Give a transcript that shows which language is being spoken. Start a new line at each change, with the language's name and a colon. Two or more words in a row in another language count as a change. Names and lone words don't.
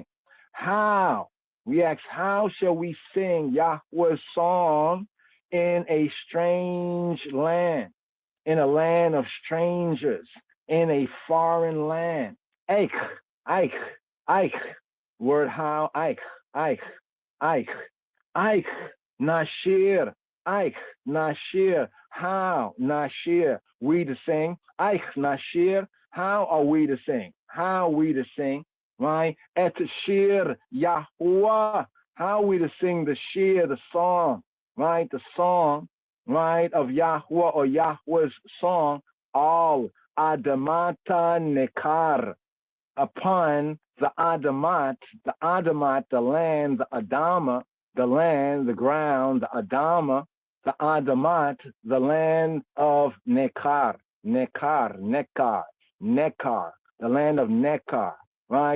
English: How? We ask, how shall we sing Yahweh's song in a strange land, in a land of strangers, in a foreign land?
Hebrew: איך, איך, איך.
English: Word how?
Hebrew: איך, איך, איך, איך. נשיר, איך, נשיר.
English: How? Nashir. We to sing.
Hebrew: איך, נשיר.
English: How are we to sing? How are we to sing? Right?
Hebrew: את שיר יהוה.
English: How are we to sing the shir, the song, right? The song, right, of Yahuwah, or Yahweh's song,
Hebrew: על אדמת נכר,
English: upon the adamat, the land, the adama, the land, the ground, the adama, the adamat, the land of nekar, nekar, the land of nekar, right?